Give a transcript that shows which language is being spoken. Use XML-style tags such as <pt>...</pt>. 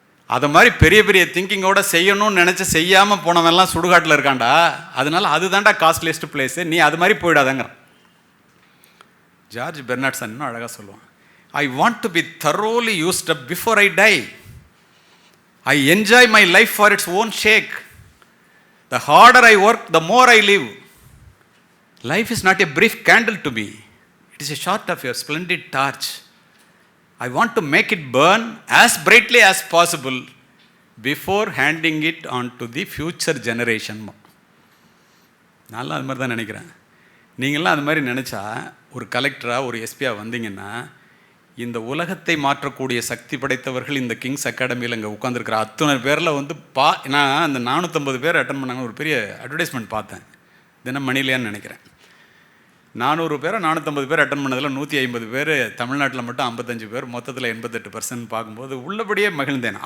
<ta>அதை மாதிரி பெரிய பெரிய திங்கிங்கோட செய்யணும்னு நினச்சி செய்யாமல் போனவெல்லாம் சுடுகாட்டில் இருக்காண்டா. அதனால அதுதான்டா காஸ்ட்லியஸ்ட் பிளேஸு, நீ அது மாதிரி போயிடாதங்கிறான். ஜார்ஜ் பெர்னாட்சன் இன்னும் அழகாக சொல்லுவான்,</ta> <en>I want to be thoroughly used up before I die. I enjoy my life for its own sake. The harder I work, the more I live. Life is not a brief candle to me. It is a short of your splendid torch. I want to make it burn as brightly as possible before handing it on to the future generation.</en> <ta>நான்லாம் அது மாதிரி தான் நினைக்கிறேன். நீங்களாம் அது மாதிரி நினச்சா ஒரு கலெக்டராக ஒரு எஸ்பியாக வந்தீங்கன்னா இந்த உலகத்தை மாற்றக்கூடிய சக்தி படைத்தவர்கள் இந்த கிங்ஸ் அகாடமியில் இங்கே உட்காந்துருக்கிற அத்தனை பேரில் நான் அந்த 450 பேர் அட்டன் பண்ணாங்க. ஒரு பெரிய அட்வர்டைஸ்மெண்ட் பார்த்தேன், தினமணிலையான்னு நினைக்கிறேன். 400 பேரை 450 பேர் அட்டன் பண்ணதில் 150 பேர் தமிழ்நாட்டில் மட்டும் 55 பேர், மொத்தத்தில் 88% பார்க்கும்போது உள்ளபடியே மகிழ்ந்தேன்.</ta>